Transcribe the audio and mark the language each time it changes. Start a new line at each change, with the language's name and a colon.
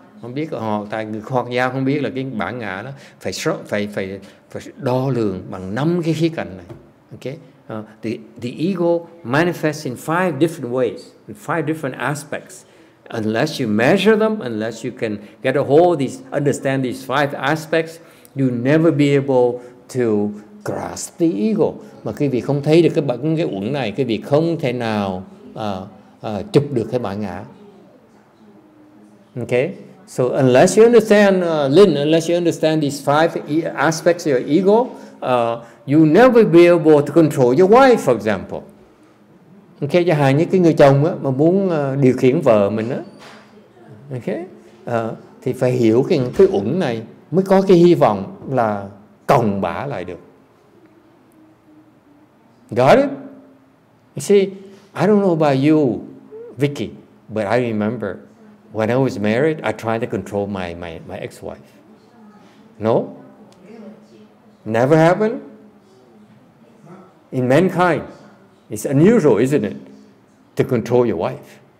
Vietnamese: Không biết họ, tại người khoa học gia không biết là cái bản ngã nó phải đo lường bằng 5 cái khía cạnh này. Okay?
English: The ego manifests in 5 different ways, in 5 different aspects. Unless you measure them, unless you can get a hold, understand these 5 aspects, you'll never be able to grasp the ego.
Vietnamese: Mà quý vị không thấy được cái uẩn này, quý vị không thể nào chụp được cái bản ngã. Okay?
English: So unless you understand, unless you understand these 5 aspects of your ego, you never be able to control your wife, for example.
Vietnamese: Okay, chẳng hạn như cái người chồng á, mà muốn điều khiển vợ mình á, okay, thì phải hiểu cái uẩn này mới có cái hy vọng là còng bả lại được.
English: Got it? You see, I don't know about you, Vicky, but I remember when I was married, I tried to control my ex-wife. No? Never happened? In mankind, it's unusual, isn't it, to control your wife?